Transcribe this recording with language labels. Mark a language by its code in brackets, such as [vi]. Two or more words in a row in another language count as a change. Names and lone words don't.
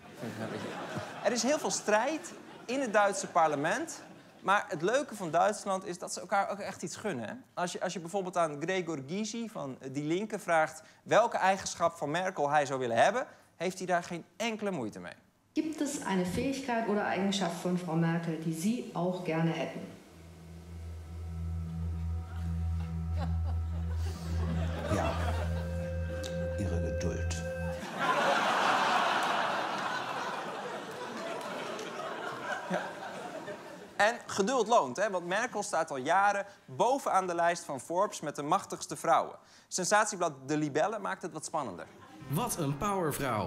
[nl] Er is heel veel strijd in het Duitse parlement. Maar het leuke van Duitsland is dat ze elkaar ook echt iets gunnen. Hè? Als je bijvoorbeeld aan Gregor Gysi van Die Linke vraagt... welke eigenschap van Merkel hij zou willen hebben... heeft hij daar geen enkele moeite mee. [de] Gibt es eine Fähigkeit oder Eigenschaft von Frau Merkel, die Sie auch gerne hätten? Ja, ihre Geduld. Ja. [nl] En geduld loont, hè? Want Merkel staat al jaren bovenaan de lijst van Forbes met de machtigste vrouwen. Sensatieblad De Libelle maakt het wat spannender. Wat een powervrouw.